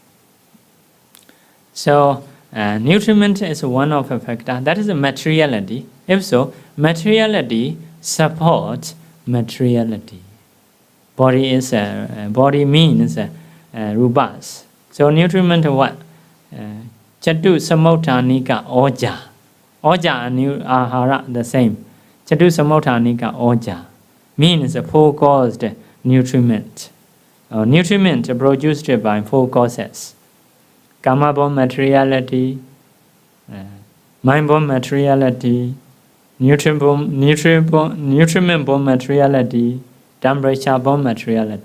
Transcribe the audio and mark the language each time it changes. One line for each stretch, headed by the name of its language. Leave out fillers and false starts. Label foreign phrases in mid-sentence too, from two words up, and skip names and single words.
English: So nutriment is one of the factor. That is materiality. If so, materiality supports materiality. Body means rubas. So nutriment what?
Pali: Chatu samauttanika oja.
English: Oja and ahara the same.
Pali: Chatusamutthānika oja
English: means four caused nutriment. Nutriment produced by four causes. Kamma-born materiality, mind-born materiality, nutriment-born materiality, temperature-born materiality.